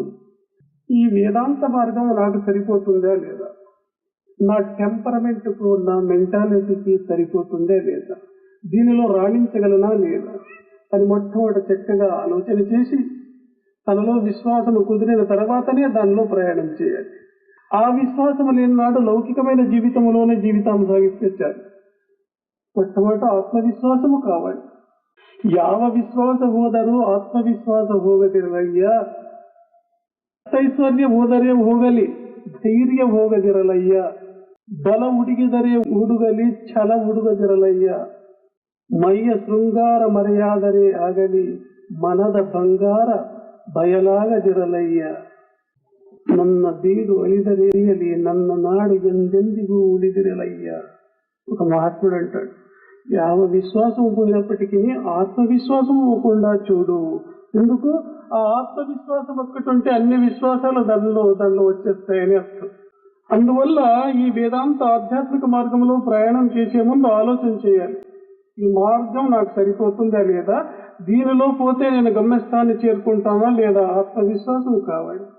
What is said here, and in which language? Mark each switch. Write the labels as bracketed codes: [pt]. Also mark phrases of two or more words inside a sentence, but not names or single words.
[te] ఈ వేదాంత మార్గం నాకు సరిపోతుందా లేదా, నా టెంపరమెంట్కు నా మెంటాలిటీకి సరిపోతుందే లేదా, దీనిలో రాణించగలనా లేదా అని మొట్టమొదటి చక్కగా ఆలోచన చేసి తనలో విశ్వాసము కుదిరిన తర్వాతనే దానిలో ప్రయాణం చేయాలి. ఆ విశ్వాసము లేని నాడు లౌకికమైన జీవితంలోనే జీవితాన్ని సాగిస్తే చాలు. మొట్టమొదట ఆత్మవిశ్వాసము కావాలి. [kn] ಯಾವ ವಿಶ್ವಾಸ ಹೋದರೂ ಆತ್ಮವಿಶ್ವಾಸ ಹೋಗದಿರಲಯ್ಯ, ಐಶ್ವರ್ಯ ಹೋದರೆ ಹೋಗಲಿ ಧೈರ್ಯ ಹೋಗದಿರಲಯ್ಯ, ಬಲ ಹುಡುಗಿದರೆ ಹುಡುಗಲಿ ಛಲ ಹುಡುಗದಿರಲಯ್ಯ, ಮೈಯ ಶೃಂಗಾರ ಮರೆಯಾದರೆ ಆಗಲಿ ಮನದ ಬಂಗಾರ ಬಯಲಾಗದಿರಲಯ್ಯ, ನನ್ನ ಬೀಡು ಅಳಿದರಿಯಲಿ ನನ್ನ ನಾಡು ಎಂದೆಂದಿಗೂ ಉಳಿದಿರಲಯ್ಯ. [te] ఒక మహాత్ముడు అంటాడు, యావ విశ్వాసం పోయినప్పటికీ ఆత్మవిశ్వాసం పోకుండా చూడు. ఎందుకు? ఆ ఆత్మవిశ్వాసం ఒక్కటి ఉంటే అన్ని విశ్వాసాలు దానిలో వచ్చేస్తాయని అర్థం. అందువల్ల ఈ వేదాంత ఆధ్యాత్మిక మార్గంలో ప్రయాణం చేసే ముందు ఆలోచన చేయాలి, ఈ మార్గం నాకు సరిపోతుందా లేదా, దీనిలో పోతే నేను గమ్యస్థాన్ని చేరుకుంటానా లేదా, ఆత్మవిశ్వాసం కావాలి.